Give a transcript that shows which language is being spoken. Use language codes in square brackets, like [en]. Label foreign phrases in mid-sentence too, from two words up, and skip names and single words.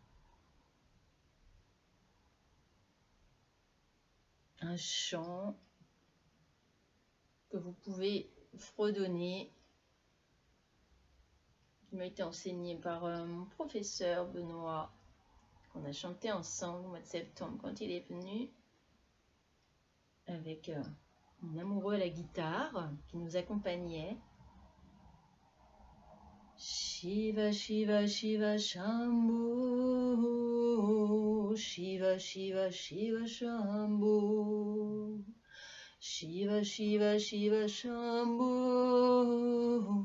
[fr] un chant que vous pouvez fredonner, qui m'a été enseigné par mon professeur Benoît, qu'on a chanté ensemble au mois de septembre quand il est venu, avec mon amoureux à la guitare qui nous accompagnait. [sa] Shiva, Shiva, Shiva, Shambho. Shiva, Shiva, Shiva, Shambho. Shiva, Shiva, Shiva, Shambho.